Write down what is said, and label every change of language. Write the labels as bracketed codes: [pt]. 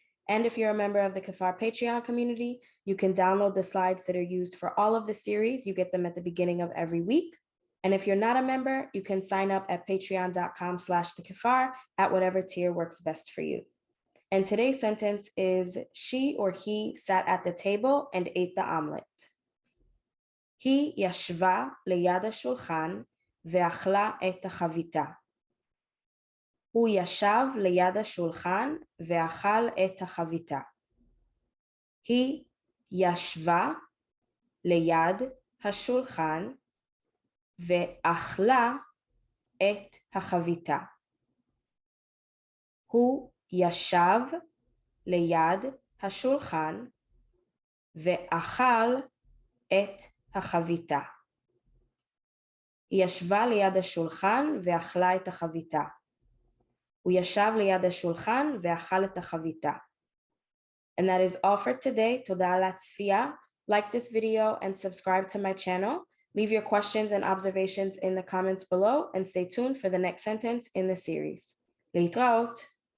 [en] And if you're a member of the Kifar Patreon community, you can download the slides that are used for all of the series. You get them at the beginning of every week. And if you're not a member, you can sign up at patreon.com/thekifar at whatever tier works best for you. And today's sentence is, she or he sat at the table and ate the omelet. [he] היא ישבה ליד השולחן ואכלה את החביתה. הוא ישב ליד השולחן ואכל את החביתה. היא ישבה ליד השולחן ואכלה את החביתה. הוא ישב ליד השולחן ואכל את החביתה. היא ישבה ליד השולחן ואכלה את החביתה. הוא ישב ליד השולחן ואכל את החביתה. [en] And that is all for today. [he] תודה על הצפייה. [en] Like this video and subscribe to my channel. Leave your questions and observations in the comments below and stay tuned for the next sentence in the series. [he] להתראות.